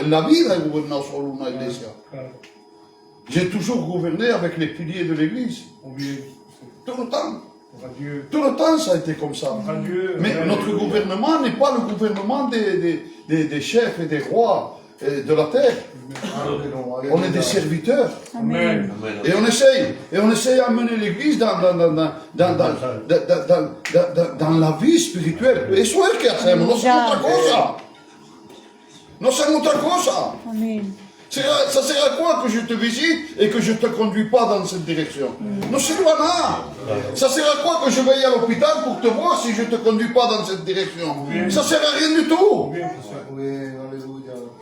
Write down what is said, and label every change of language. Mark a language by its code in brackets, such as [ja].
[es] En la vida he gobernado solo una iglesia. [fr] J'ai toujours gouverné avec les piliers de l'église. Tout le temps. Tout le temps, ça a été comme ça. Mais notre gouvernement n'est pas le gouvernement des chefs et des rois de la terre. On est des serviteurs. [es] Amén. [fr] Et on essaye d'amener l'église dans la vie spirituelle. [es] Eso es que hacemos, no hacemos otra cosa. No hacemos otra cosa. Amén. [fr] Ça sert à quoi que je te visite et que je ne te conduis pas dans cette direction? No sirve a nada. Ça sert à quoi que je veille à l'hôpital pour te voir si je ne te conduis pas dans cette direction? Ça sert à rien du tout. [es] Muy bien, aleluya.